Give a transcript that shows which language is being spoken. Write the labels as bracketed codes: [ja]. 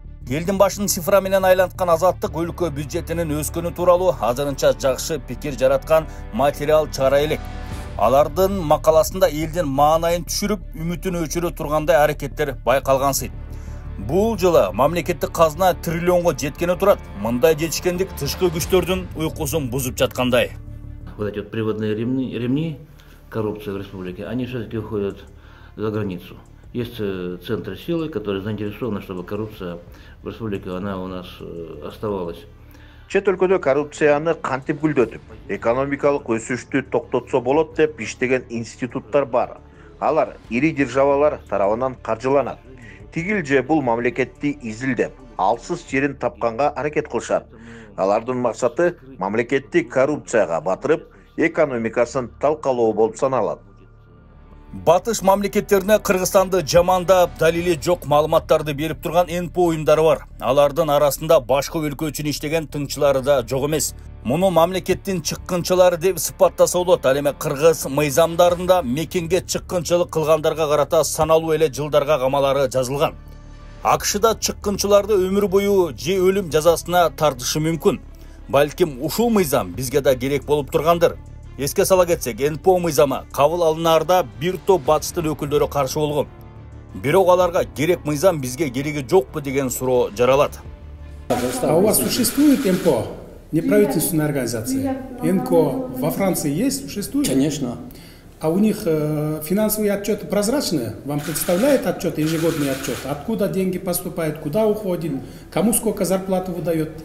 [ky] Элдин башын цифра менен айланткан Азаттык өлкө бюджетинин өскөнү тууралуу азырынча жакшы пикир жараткан материал чыгара элек. Алардын макаласында элдин маанайын түшүрүп, үмүтүн өчүрө тургандай аракеттер байкалгансыйт. Бул жылы мамлекеттик казына триллионго жеткени турат. Мындай жетишкендик тышкы күчтөрдүн уйкусун бузуп жаткандай. [ru] Вот эти вот приводные ремни коррупции в республике, они все-таки уходят за границу. Есть центры силы, которые заинтересованы, чтобы коррупция в республике она у нас оставалась. [ky] Чет өлкөдө коррупцияны кантип гүлдөтүп, экономикалык өсүштү токтотсо болот деп иштеген институттар бар. Алар ири державалар тарабынан каржыланат. Тигил же бул мамлекетти изилдеп, алсыз жерин тапканга аракет кылышат. Алардын максаты мамлекетти коррупцияга батырып, экономикасын талкалоо болуп саналат. Батыш мамлекеттерине Кыргызстанды жамандап, далили жок маалыматтарды берип турган НПО уюмдары бар. Алардын арасында башка өлкө үчүн иштеген тыңчылары да жок эмес. Муну мамлекеттин чыккынчылары деп сыпаттаса болот. Ал эми кыргыз мыйзамдарында мекенге чыккынчылык кылгандарга карата саналуу эле жылдарга камалары жазылган. АКШда чыккынчыларды өмүр бою же өлүм жазасына тартышы мүмкүн. Балким ушул мыйзам бизге да керек болуп тургандыр. Эске сала кетсек, НПО мыйзамы кабыл алынаарда бир топ батыштын өкүлдөрү каршы болгон. Бирок аларга керек мыйзам бизге кереги жокпу деген суроо жаралат. [ru] А у вас существует НПО? Неправительственная организация? НКО во Франции есть? Существует? Конечно. А у них финансовые отчеты прозрачные? Вам представляет отчет, ежегодный отчет? Откуда деньги поступают, куда уходит, кому сколько зарплату выдает?